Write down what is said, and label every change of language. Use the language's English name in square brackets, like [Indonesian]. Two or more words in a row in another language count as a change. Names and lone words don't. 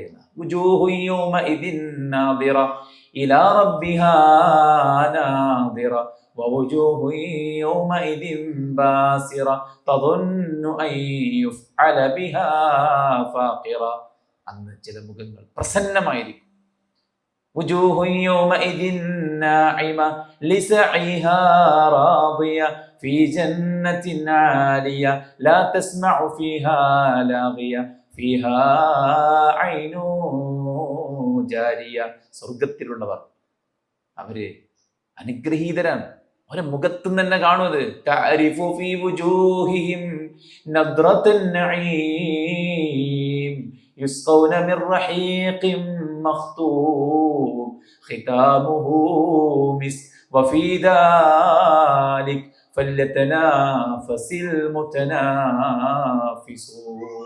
[Arabic] وجوه يومئذ ناضرة إلى ربها ناظرة ووجوه يومئذ باسرة تظن أن يفعل بها فاقرة. [Malayalam] അന്ന് ചില മുഖങ്ങൾ പ്രസന്നമായിരിക്കും, [Arabic] وجوه يومئذ ناعمة لسعيها راضية في جنة عالية لا تسمع فيها لاغية فيها عين جارية. [Malayalam] സ്വർഗത്തിലുള്ളവർ അവര് അനുഗ്രഹീതരാണ്. അവരെ മുഖത്ത് തന്നെ കാണുന്നത് [Arabic] تعرف في وجوههم نضرة النعيم يسقون من رحيق مختوم ختامه مسك وفي ذلك فليتنافس المتنافسون.